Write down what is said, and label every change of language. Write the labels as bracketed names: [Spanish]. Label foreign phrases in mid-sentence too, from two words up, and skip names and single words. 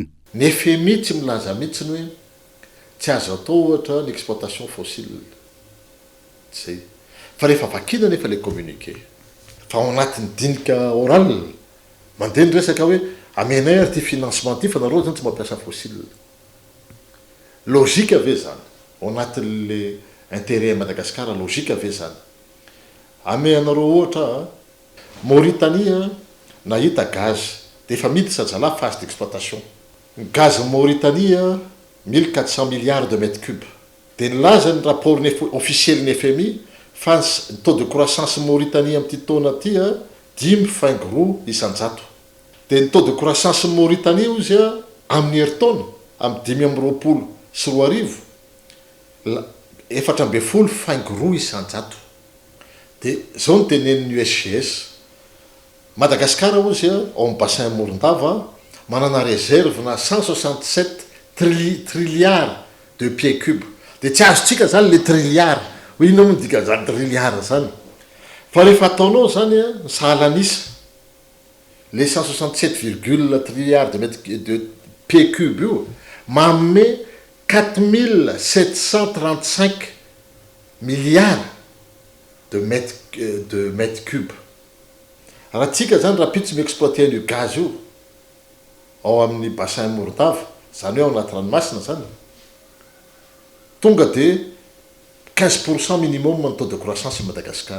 [Malagasy] Ny FMI tsy milaza mihitsiny hoe tsy azo atao ohatra ny [French] exploitation fossile [Malagasy] zay fa rehefa vakina nefa le communiqué fa ao anatin'ny dinika oral mandeha ny resaka hoe amenay ary ty financement ty fa nareo zany tsy mampiasa fossile logika ave zany ao anatin'le intérêt Madagascar logique ave zany ame anareo ohatra Mauritanie nahita gaz de efa miditra zala [French] phase d'exploitation gaz [Malagasy] Mauritanie 1400 milliards [French] de mètres cubes de [Malagasy] nilaza ny [French] rapport officiel [Malagasy] ny FMI fa ny [French] taux de croissance [Malagasy] Mauritanie amin'ny ty taona ty 10.3 isanjato de ny [French] taux de croissance [Malagasy] Mauritanie izy amin'ny herintaona amin'ny 5.20 sy 2.4 4.5 isanjato de zao ny tenenin'ny USGS Madagascar ozy ao amin'ny bassin Morondava manana réserve na 167 [French] trilliards de pieds cubes de [Malagasy] tsy azotsika zany le trilliard hoe ino moa dika zany trilliard zany fa rehefa ataonao zany sahalanisa le 167,1 [French] trilliards de pieds cubes [Malagasy] io manome 4735 [French] milliards de mètres cubes. [Malagasy] Raha tsika zany raha pitsy miexploiter io gaz io ao amin'ny bassin Morondava zany hoe ao anaty ranomasina zany tonga de 15% minimum ny [French] taux de croissance [Malagasy] Madagascar.